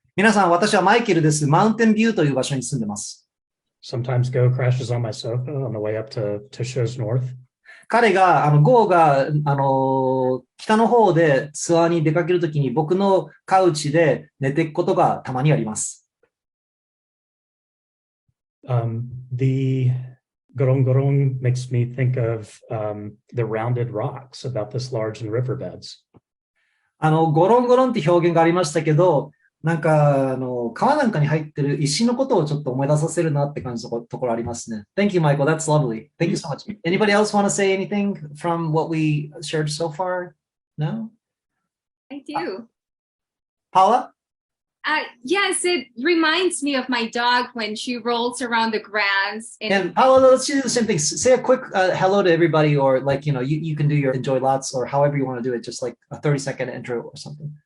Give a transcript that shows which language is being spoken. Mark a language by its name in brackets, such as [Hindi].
[Japanese] 皆さん、私はマイケルです。マウンテンビューという場所に住んでます。 [English] Sometimes Go crashes on my sofa on the way up to Show's North. [Japanese] 彼が、ゴーが、北の方でツアーに出かけるときに僕のカウチで寝ていくことがたまにあります。 [English] The Goron Goron makes me think of the rounded rocks about this large in riverbeds. [Japanese] ゴロンゴロンって表現がありましたけど、なんか、川なんかに入ってる石のことをちょっと思い出させるなって感じのところありますね。 [English] Thank you, Michael. That's lovely. Thank you so much. Anybody else want to say anything from what we shared so far? No? I do. Paula? Yes, it reminds me of my dog when she rolls around the grass. And Paula, let's do the same thing. Say a quick hello to everybody, or like, you can do your enjoy lots or however you want to do it, just like a 30-second intro or something.